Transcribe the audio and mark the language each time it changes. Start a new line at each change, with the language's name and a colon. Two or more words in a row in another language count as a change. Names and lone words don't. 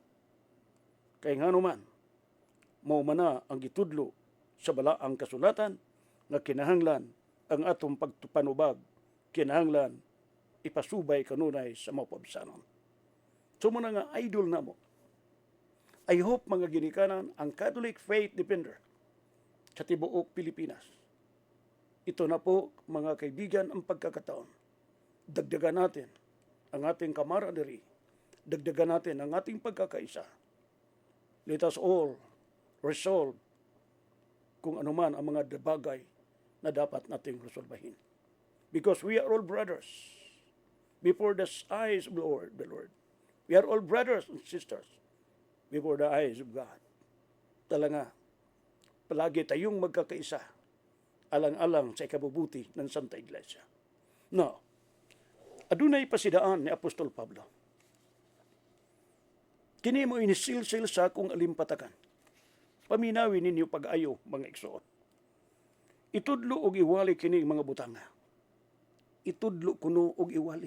Cebuano: Kaya nga naman, maumana ang gitudlo sa balaang kasulatan nga kinahanglan ang atong pagpanubag, kinahanglan ipasubay kanunay sa mapabsanon. So muna nga idol na mo,
English: I hope
Cebuano: mga ginikanan ang Catholic Faith Defender sa tibuok Pilipinas.
Filipino: Ito na po mga kaibigan ang pagkakataon. Dagdagan natin ang ating camaraderie. Dagdagan natin ang ating pagkakaisa.
English: Let us all resolve
Filipino: kung anuman ang mga bagay na dapat nating resolbahin.
English: Because we are all brothers before the eyes of the Lord. We are all brothers and sisters before the eyes of God.
Filipino: Talaga, palagi tayong magkakaisa, alang-alang sa ikabubuti ng Santa Iglesia.
Cebuano: No, adunay pasidaan ni Apostol Pablo. Kini mo inisilsil sa akong alimpatakan. Paminawi ninyo pag-ayo, mga igsoon. Itudlo og iwali kini mga butanga. Itudlo kuno og iwali.